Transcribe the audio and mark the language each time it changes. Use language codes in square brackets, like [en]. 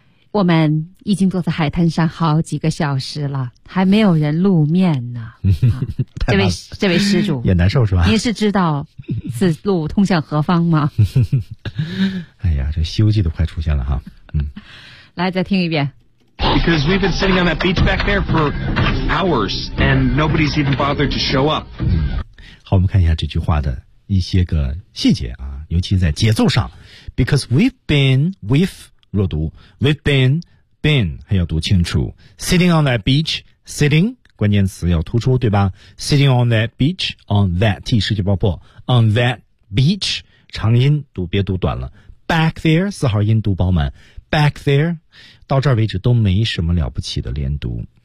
[zh] 我们已经坐在海滩上好几个小时了，还没有人露面呢。这位施主也难受是吧？您是知道此路通向何方吗？哎呀，这《西游记》都快出现了哈。嗯，来再听一遍。 [en] Because we've been sitting on that beach back there for hours, and nobody's even bothered to show up. [zh] 好，我们看一下这句话的一些个细节啊，尤其在节奏上。 [en] Because we've been [zh] 弱读 ， [en] we've been [zh] 还要读清楚。 [en] Sitting on that beach, sitting [zh] 关键词要突出，对吧 ？ [en] Sitting on that beach, on that T [zh] 失去爆破 ， [en] on that beach [zh] 长音读别读短了 ， [en] back there [zh] 四号音读饱满 ， [en] back there [zh] 到这儿为止都没什么了不起的连读。